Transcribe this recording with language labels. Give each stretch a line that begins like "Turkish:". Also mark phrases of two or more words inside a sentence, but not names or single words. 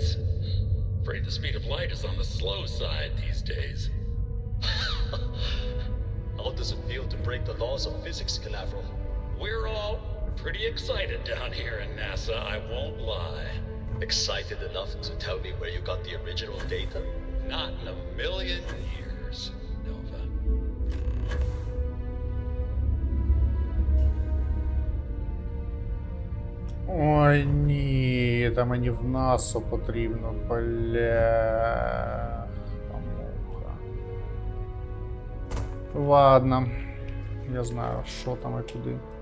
English: Afraid the speed of light is on the slow side these days. How does it feel to break the laws of physics, Canaveral? We're all pretty excited down here in NASA, I won't lie. Excited enough to tell me where you got the original data? Not in a million years, Nova.
Ukrainian: Ой, ні, та мені в НАСА потрібно, бля. Ладно, я знаю, що там і куди.